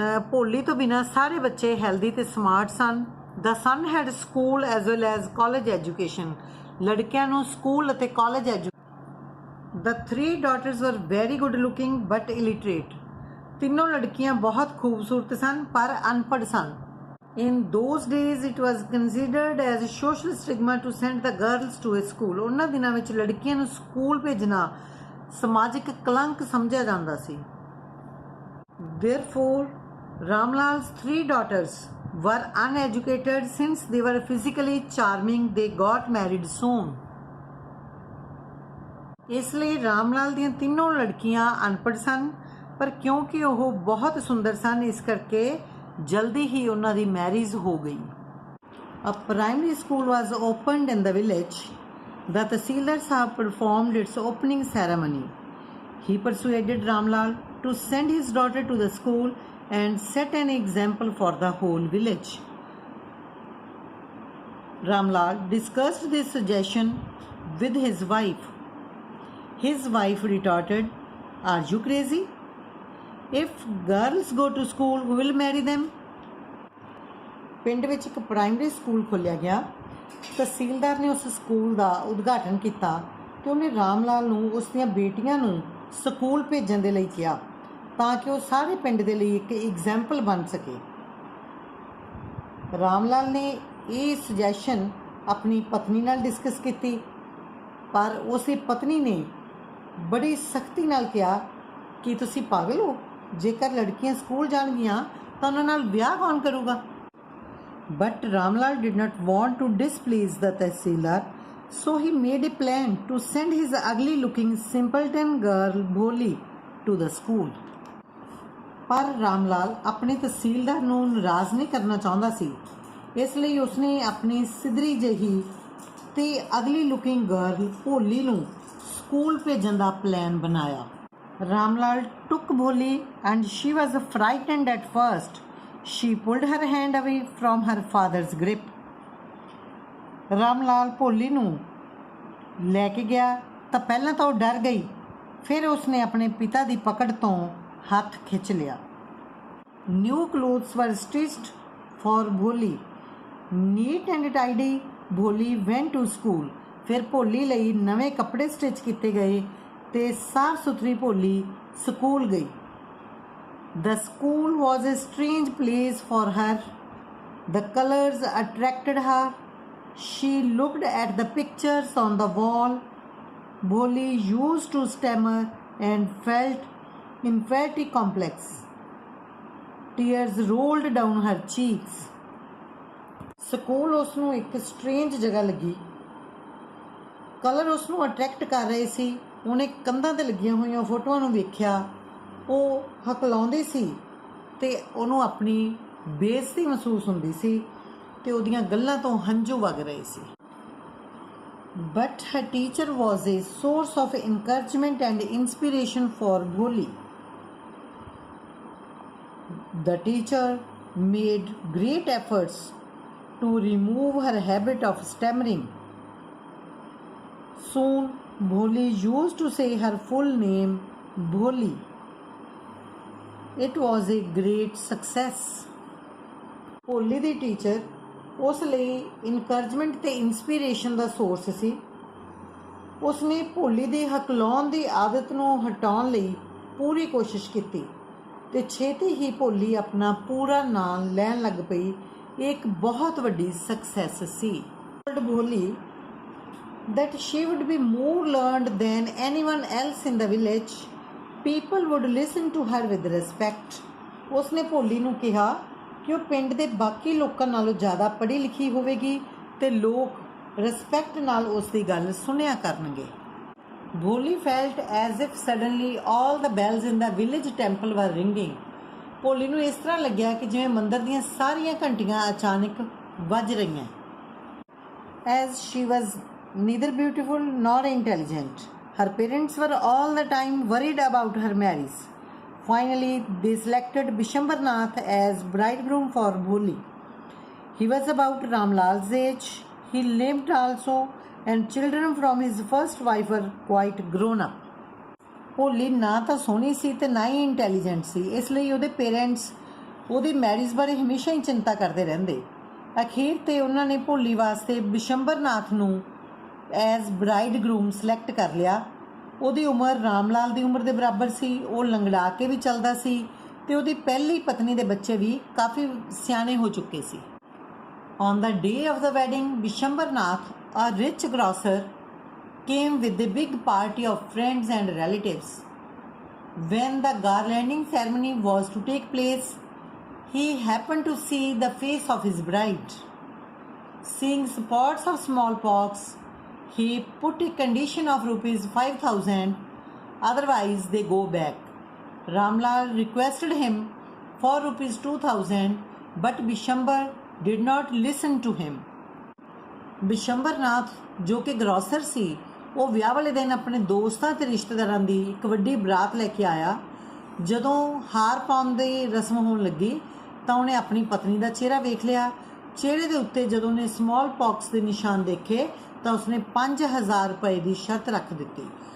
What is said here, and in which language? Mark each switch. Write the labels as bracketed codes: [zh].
[pa] ਭੋਲੀ ਤੋਂ ਬਿਨਾਂ ਸਾਰੇ ਬੱਚੇ ਹੈਲਦੀ ਅਤੇ ਸਮਾਰਟ ਸਨ। [en] The son had school as well as college education. [pa] ਲੜਕਿਆਂ ਨੂੰ ਸਕੂਲ ਅਤੇ college [en] The 3 daughters were very good looking but illiterate. [pa] ਤਿੰਨੋਂ ਲੜਕੀਆਂ ਬਹੁਤ ਖੂਬਸੂਰਤ ਸਨ ਪਰ ਅਨਪੜ੍ਹ ਸਨ। [en] In those days it was considered as a social stigma to send the girls to a school. [pa] ਉਹਨਾਂ ਦਿਨਾਂ ਵਿੱਚ ਲੜਕੀਆਂ ਨੂੰ ਸਕੂਲ ਭੇਜਣਾ ਸਮਾਜਿਕ ਕਲੰਕ ਸਮਝਿਆ ਜਾਂਦਾ ਸੀ। [en] Therefore, Ramlal's 3 daughters were uneducated. Since they were physically charming, they got married soon. [pa] ਇਸ ਲਈ ਰਾਮਲਾਲ ਦੀਆਂ ਤਿੰਨੋਂ ਲੜਕੀਆਂ ਅਨਪੜ੍ਹ ਸਨ ਪਰ ਕਿਉਂਕਿ ਉਹ ਬਹੁਤ ਸੁੰਦਰ ਸਨ ਇਸ ਕਰਕੇ ਜਲਦੀ ਹੀ ਉਹਨਾਂ ਦੀ ਮੈਰਿਜ ਹੋ ਗਈ। [en] A primary school was opened in the village The Tahsildar Sahab performed its opening ceremony. He persuaded Ramlal to send his daughter to the school and set an example for the whole village. Ramlal discussed this suggestion with his wife. His wife retorted, "Are you crazy? If girls go to school, who will marry them?" [pa] ਪਿੰਡ ਵਿੱਚ ਇੱਕ primary school ਖੋਲ੍ਹਿਆ ਗਿਆ। ਤਹਿਸੀਲਦਾਰ ਨੇ ਉਸ school ਦਾ ਉਦਘਾਟਨ ਕੀਤਾ ਤੇ ਉਹਨੇ ਰਾਮ ਲਾਲ ਨੂੰ ਉਸ ਦੀਆਂ ਬੇਟੀਆਂ ਨੂੰ ਸਕੂਲ ਭੇਜਣ ਦੇ ਲਈ ਕਿਹਾ ਤਾਂ ਕਿ ਉਹ ਸਾਰੇ ਪਿੰਡ ਦੇ ਲਈ ਇੱਕ ਐਗਜ਼ਾਮਪਲ ਬਣ ਸਕੇ। ਰਾਮ ਲਾਲ ਨੇ ਇਹ ਸੁਜੈਸ਼ਨ ਆਪਣੀ ਪਤਨੀ ਨਾਲ ਡਿਸਕਸ ਕੀਤੀ, ਪਰ ਉਸ ਦੀ ਪਤਨੀ ਨੇ ਬੜੀ ਸਖਤੀ ਨਾਲ ਕਿਹਾ ਕਿ ਤੁਸੀਂ ਪਾਗਲ ਹੋ, ਜੇਕਰ ਲੜਕੀਆਂ ਸਕੂਲ ਜਾਣਗੀਆਂ ਤਾਂ ਉਹਨਾਂ ਨਾਲ ਵਿਆਹ ਕੌਣ ਕਰੂਗਾ। [en] But Ramlal did not want to displease the Tahsildar, so he made a plan to send his ugly-looking simpleton girl Bholi to the school. [pa] ਪਰ ਰਾਮਲਾਲ ਆਪਣੇ ਤਹਿਸੀਲਦਾਰ ਨੂੰ ਨਾਰਾਜ਼ ਨਹੀਂ ਕਰਨਾ ਚਾਹੁੰਦਾ ਸੀ, ਇਸ ਲਈ ਉਸਨੇ ਆਪਣੀ ਸਿੱਧਰੀ ਜਿਹੀ ਤੇ [en] ugly looking girl [pa] ਭੋਲੀ ਨੂੰ ਸਕੂਲ ਭੇਜਣ ਦਾ ਪਲਾਨ ਬਣਾਇਆ। [en] Ramlal took Bholi and she was frightened at first. She pulled her hand away from her father's grip. [pa] Ramlal ਭੋਲੀ ਨੂੰ ਲੈ ਕੇ ਗਿਆ ਤਾਂ ਪਹਿਲਾਂ ਤਾਂ ਉਹ ਡਰ ਗਈ, ਫਿਰ ਉਸਨੇ ਆਪਣੇ ਪਿਤਾ ਦੀ ਪਕੜ ਤੋਂ ਹੱਥ ਖਿੱਚ ਲਿਆ। [en] New clothes were stitched for Bholi. Neat and tidy, Bholi went to school. [pa] ਫਿਰ ਭੋਲੀ ਲਈ ਨਵੇਂ ਕੱਪੜੇ ਸਟਿਚ ਕੀਤੇ ਗਏ ਤੇ ਸਾਫ਼ ਸੁਥਰੀ ਭੋਲੀ ਸਕੂਲ ਗਈ। [en] The school was a strange place for her. The colors attracted her. She looked at the pictures on the wall. Bholi used to stammer and felt inferiority complex. Tears rolled down her cheeks. [pa] School ਉਸ ਨੂੰ ਇੱਕ strange ਜਗ੍ਹਾ ਲੱਗੀ। Colour ਉਸ ਨੂੰ attract ਕਰ ਰਹੇ ਸੀ। ਉਹਨੇ ਕੰਧਾਂ 'ਤੇ ਲੱਗੀਆਂ ਹੋਈਆਂ ਫੋਟੋਆਂ ਨੂੰ ਵੇਖਿਆ, ਉਹ ਹਕਲਾਉਂਦੀ ਸੀ ਤੇ ਉਹਨੂੰ ਆਪਣੀ ਬੇਇੱਜ਼ਤੀ ਮਹਿਸੂਸ ਹੁੰਦੀ ਸੀ ਤੇ ਉਹਦੀਆਂ ਗੱਲਾਂ ਤੋਂ ਹੰਝੂ ਵਗ ਰਹੇ ਸੀ। [en] But her teacher was a source of encouragement and inspiration for Bholi. The teacher made great efforts to remove her habit of stammering. Soon, Bholi used to say her full name, Bholi. It was a great success. [pa] Bholi ਦੀ teacher ਉਸ ਲਈ encouragement ਤੇ inspiration ਦਾ source ਸੀ। ਉਸਨੇ ਭੋਲੀ ਦੀ ਹਕਲਾਉਣ ਦੀ ਆਦਤ ਨੂੰ ਹਟਾਉਣ ਲਈ ਪੂਰੀ ਕੋਸ਼ਿਸ਼ ਕੀਤੀ ਤੇ ਛੇਤੀ ਹੀ ਭੋਲੀ ਆਪਣਾ ਪੂਰਾ ਨਾਮ ਲੈਣ ਲੱਗ ਪਈ। ਇਹ ਇੱਕ ਬਹੁਤ ਵੱਡੀ success ਸੀ। [en] Bholi that she would be more learned than anyone else in the village. People would listen to her with respect. [pa] ਉਸਨੇ ਭੋਲੀ ਨੂੰ ਕਿਹਾ ਕਿ ਉਹ ਪਿੰਡ ਦੇ ਬਾਕੀ ਲੋਕਾਂ ਨਾਲੋਂ ਜ਼ਿਆਦਾ ਪੜ੍ਹੀ ਲਿਖੀ ਹੋਵੇਗੀ ਤੇ ਲੋਕ ਰਿਸਪੈਕਟ ਨਾਲ ਉਸ ਦੀ ਗੱਲ ਸੁਣਿਆ ਕਰਨਗੇ। [en] Bholi felt as if suddenly all the bells in the village temple were ringing. [pa] ਭੋਲੀ ਨੂੰ ਇਸ ਤਰ੍ਹਾਂ ਲੱਗਿਆ ਕਿ ਜਿਵੇਂ ਮੰਦਰ ਦੀਆਂ ਸਾਰੀਆਂ ਘੰਟੀਆਂ ਅਚਾਨਕ ਵੱਜ ਰਹੀਆਂ। [en] As she was neither beautiful nor intelligent, her parents were all the time worried about her marriage. Finally, they selected Bishambar Nath as bridegroom for Bholi. He was about Ramlal's age. He lived also, and children from his first wife were quite grown up. [pa] ਭੋਲੀ ਨਾ ਤਾਂ ਸੋਹਣੀ ਸੀ ਤੇ ਨਾ ਹੀ intelligent ਸੀ, ਇਸ ਲਈ ਉਹਦੇ parents ਉਹਦੀ marriage ਬਾਰੇ ਹਮੇਸ਼ਾ ਹੀ ਚਿੰਤਾ ਕਰਦੇ ਰਹਿੰਦੇ। ਅਖੀਰ ਤੇ ਉਹਨਾਂ ਨੇ ਭੋਲੀ ਵਾਸਤੇ ਬਿਸ਼ੰਬਰ ਨਾਥ ਨੂੰ [en] as bridegroom [pa] ਸਿਲੈਕਟ ਕਰ ਲਿਆ। ਉਹਦੀ ਉਮਰ ਰਾਮਲਾਲ ਦੀ ਉਮਰ ਦੇ ਬਰਾਬਰ ਸੀ। ਉਹ ਲੰਗੜਾ ਕੇ ਵੀ ਚੱਲਦਾ ਸੀ ਤੇ ਉਹਦੀ ਪਹਿਲੀ ਪਤਨੀ ਦੇ ਬੱਚੇ ਵੀ ਕਾਫੀ ਸਿਆਣੇ ਹੋ ਚੁੱਕੇ ਸੀ। [en] On the day of the wedding, Bishambar Nath, a rich grocer, came with a big party of friends and relatives. When the garlanding ceremony was to take place, he happened to see the face of his bride. Seeing spots of smallpox, he put a condition of rupees 5,000, otherwise they go back. Ramlal requested him for rupees 2,000, but Bishambar did not listen to him. [pa] Bishambar ਨਾਥ ਜੋ ਕਿ ਗਰੋਸਰ ਸੀ, ਉਹ ਵਿਆਹ ਵਾਲੇ ਦਿਨ ਆਪਣੇ ਦੋਸਤਾਂ ਤੇ ਰਿਸ਼ਤੇਦਾਰਾਂ ਦੀ ਇੱਕ ਵੱਡੀ ਬਰਾਤ ਲੈ ਕੇ ਆਇਆ। ਜਦੋਂ ਹਾਰ ਪਾਉਣ ਦੀ ਰਸਮ ਹੋਣ ਲੱਗੀ ਤਾਂ ਉਹਨੇ ਆਪਣੀ ਪਤਨੀ ਦਾ ਚਿਹਰਾ ਵੇਖ ਲਿਆ। ਚਿਹਰੇ ਦੇ ਉੱਤੇ ਜਦੋਂ ਉਹਨੇ ਸਮਾਲ ਪੌਕਸ ਦੇ ਨਿਸ਼ਾਨ ਦੇਖੇ ਤਾਂ ਉਸਨੇ 5000 ਰੁਪਏ ਦੀ ਸ਼ਰਤ ਰੱਖ ਦਿੱਤੀ।